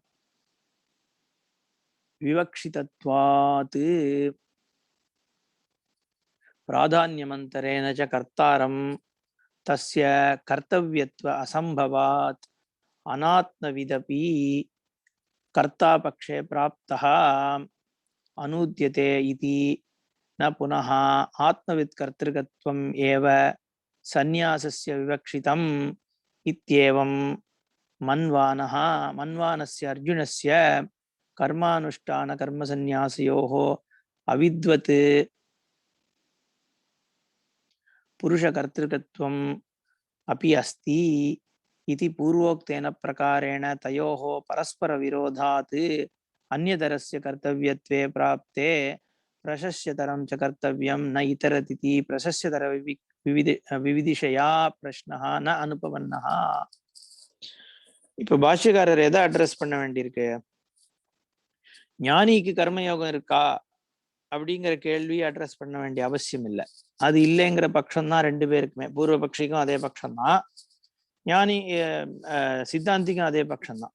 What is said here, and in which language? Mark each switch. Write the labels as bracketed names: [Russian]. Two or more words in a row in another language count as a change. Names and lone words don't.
[Sanskrit] विवक्षितत्वात् प्राधान्यमन्तरेण च कर्तारं तस्य कर्तव्यत्व असम्भवात् अनात्मविदपि कर्ता पक्षे प्राप्तः अनूद्यते इति न पुनः आत्मवित् कर्तृकत्वम् एव संन्यासस्य विवक्षितम् इत्येवम् मन्वानस्य अर्जुनस्य कर्मानुष्ठान कर्मसंन्यासयोः अविद्वत् पुरुषकर्तृकत्वम् अपि अस्ति इति पूर्वोक्तेन प्रकारेण तयोः परस्पर विरोधात् अन्यतरस्य कर्तव्यत्वे प्राप्ते प्रशस्यतरं च कर्तव्यं न इतरतिति प्रशस्यतर विविदिशया प्रश्नः न अनुपपन्नः. [Tamil] இப்ப பாஷ்யக்காரர் எதை அட்ரஸ் பண்ண வேண்டியிருக்கு? ஞானிக்கு கர்மயோகம் இருக்கா அப்படிங்கிற கேள்வி அட்ரஸ் பண்ண வேண்டிய அவசியம் இல்லை. அது இல்லைங்கிற பட்சம்தான் ரெண்டு பேருக்குமே, பூர்வ பட்சிக்கும் அதே பட்சம்தான், ஞானி சித்தாந்திக்கும் அதே பட்சம்தான்.